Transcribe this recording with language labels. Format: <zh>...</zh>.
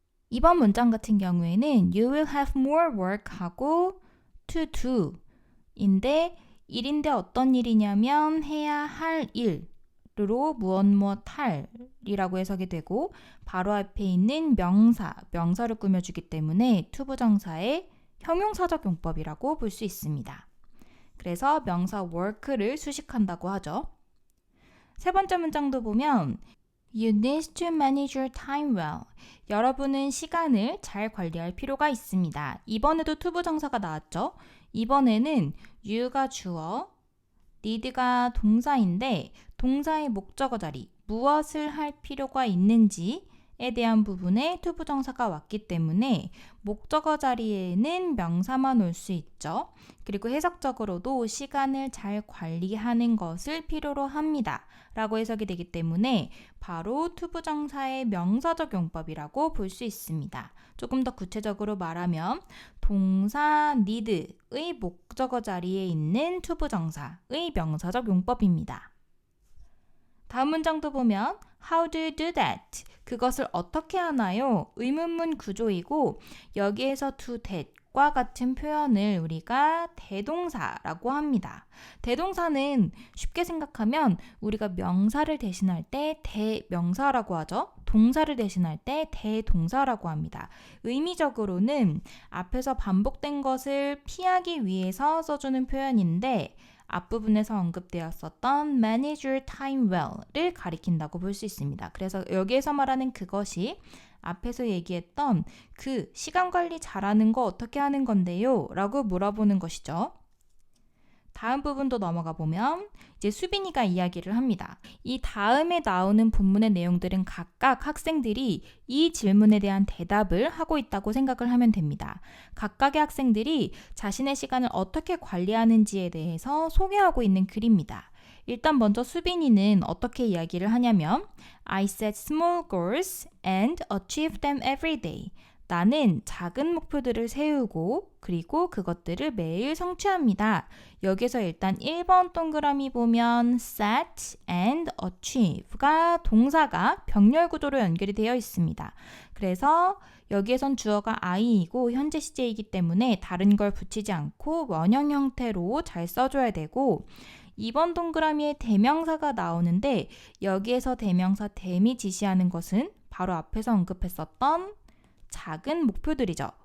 <ko>이번 문장 같은 경우에는</ko> <en>You will have more work</en> <ko>하고</ko> <en>to do</en> <ko>인데 일인데 어떤 일이냐면 해야 할 일로 무엇 할이라고 해석이 되고 바로 앞에 있는 명사를 꾸며주기 때문에 투부정사의 형용사적 용법이라고 볼 수 있습니다. 그래서 명사 work를 수식한다고 하죠. 세 번째 문장도 보면</ko> <en>You need to manage your time well.</en> <ko>여러분은 시간을 잘 관리할 필요가 있습니다. 이번에도 투부정사가 나왔죠. 이번에는 you가 주어, need가 동사인데 동사의 목적어 자리, 무엇을 할 필요가 있는지에 대한 부분에 투부정사가 왔기 때문에 목적어 자리에는 명사만 올 수 있죠. 그리고 해석적으로도 시간을 잘 관리하는 것을 필요로 합니다. 라고 해석이 되기 때문에 바로 투부정사의 명사적 용법이라고 볼 수 있습니다. 조금 더 구체적으로 말하면 동사 need의 목적어 자리에 있는 투부정사의 명사적 용법입니다. 다음 문장도 보면</ko> <en>How do you do that?</en> <ko>그것을 어떻게 하나요? 의문문 구조이고 여기에서 do that과 같은 표현을 우리가 대동사라고 합니다. 대동사는 쉽게 생각하면 우리가 명사를 대신할 때 대명사라고 하죠. 동사를 대신할 때 대동사라고 합니다. 의미적으로는 앞에서 반복된 것을 피하기 위해서 써주는 표현인데 앞부분에서 언급되었었던</ko> <en>manage your time well</en> <ko>를 가리킨다고 볼 수 있습니다. 그래서 여기에서 말하는 그것이 앞에서 얘기했던 그 시간 관리 잘하는 거 어떻게 하는 건데요? 라고 물어보는 것이죠. 다음 부분도 넘어가 보면 이제 수빈이가 이야기를 합니다. 이 다음에 나오는 본문의 내용들은 각각 학생들이 이 질문에 대한 대답을 하고 있다고 생각을 하면 됩니다. 각각의 학생들이 자신의 시간을 어떻게 관리하는지에 대해서 소개하고 있는 글입니다. 일단 먼저 수빈이는 어떻게 이야기를 하냐면</ko> <en>I set small goals and achieve them every day.</en> <ko>나는 작은 목표들을 세우고 그리고 그것들을 매일 성취합니다. 여기서 일단 1번 동그라미 보면 set and achieve가 동사가 병렬 구조로 연결이 되어 있습니다. 그래서 여기에선 주어가 I이고 현재 시제이기 때문에 다른 걸 붙이지 않고 원형 형태로 잘 써줘야 되고 2번 동그라미에 대명사가 나오는데 여기에서 대명사 them이 지시하는 것은 바로 앞에서 언급했었던 작은 목표들이죠.</ko>